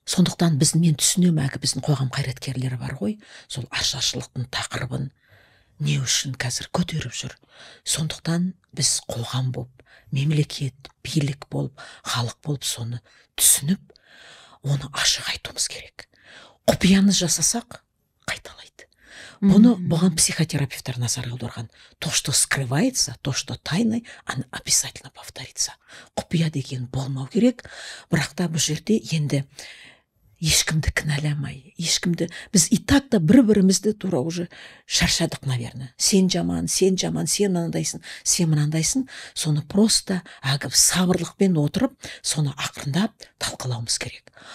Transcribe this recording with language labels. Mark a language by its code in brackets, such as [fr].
[kk] Сондықтан мен түсінемін, біздің қоғам қайраткерлері бар ғой, сол ашаршылықтың тақырыбын не үшін қазір көтеріп жүр. Сондықтан біз қоғам болып, мемлекет, билік болып, халық болып соны түсініп, оны ашық айтуымыз керек. Құпияны жасасақ, қайталайды. Бұған психотерапевтар назар аударған. [ru] То, что скрывается, то, что тайной, оно обязательно повторится. [kk] Құпия деген болмау керек, бірақ та бұл жерде енді ешкімді кінәламай, біз [ru] и так [kk] та бір-бірімізді тура уже шаршадық, [ru] наверное. [kk] Сен жаман, сен мынандайсың, соны просто сабырлықпен отырып, соны ақырындап талқылауымыз керек.